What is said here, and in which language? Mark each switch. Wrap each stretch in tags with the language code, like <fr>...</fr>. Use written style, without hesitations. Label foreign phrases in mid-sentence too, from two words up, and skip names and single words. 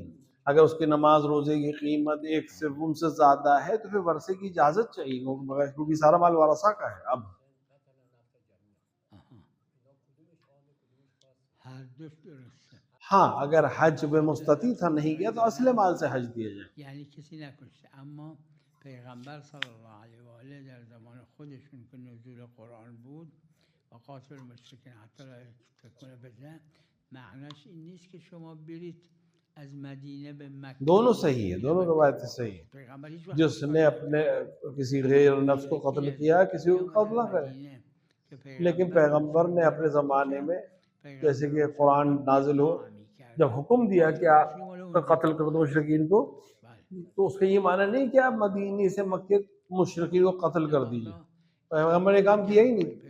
<ur>اگر اس کی نماز روزے کی قیمت ایک سوم سے زیادہ ہے تو پھر ورثے کی اجازت چاہیے، کیونکہ سارا مال ورثہ کا ہے. اب ہاں اگر حج میں مستطیع تھا نہیں گیا تو اصل مال سے حج دیا جائے.</ur> <fa>یعنی کسی نکشته، اما پیغمبر</fa> <ar>صلی اللہ علیه و آله</ar> <fa>در زمان خودشون که نزول قرآن بود</fa> <ar>و قاتل المشرکین حتی لا تکون</ar> <fa>فتنه، معناش این نیست که شما برید از مدینه به مکه.</fa> <ur>دونوں صحیح ہے، دونوں روایتیں صحیح ہیں. جس نے اپنے کسی غیر نفس کو قتل کیا کسی کو قتل نہ کرے، لیکن پیغمبر نے اپنے زمانے میں جیسے کہ قرآن نازل ہو جب حکم دیا کہ آپ قتل کر دو مشرکین کو، تو اس کا یہ معنی نہیں کہ آپ مدینے سے مکے مشرکین کو قتل کر دیجئے، پیغمبر نے کام کیا ہی نہیں.</ur>